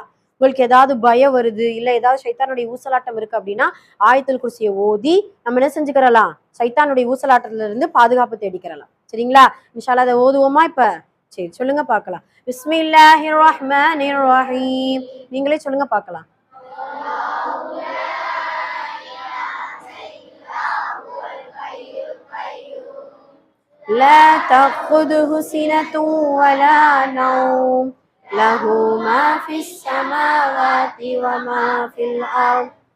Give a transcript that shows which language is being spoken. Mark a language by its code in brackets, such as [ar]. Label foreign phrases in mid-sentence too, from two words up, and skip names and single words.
[ta] உங்களுக்கு ஏதாவது பயம் வருது, இல்ல ஏதாவது ஷைத்தானுடைய ஊசலாட்டம் இருக்கு அப்படின்னா ஆயத்துல் குர்சியை ஓதி நம்ம என்ன செஞ்சுக்கிறலாம்? ஷைத்தானுடைய ஊசலாட்டத்துல இருந்து பாதுகாப்பு தேடிக்கிறலாம். சரிங்களா? [ar] إن شاء الله [ta] அதை ஓதுவோமா இப்ப? சரி, சொல்லுங்க பார்க்கலாம். [ar] بسم الله الرحمن الرحيم. [ta] நீங்களே சொல்லுங்க பார்க்கலாம். [ar] لا تأخذه سنة ولا نوم له ما في السماوات وما في الأرض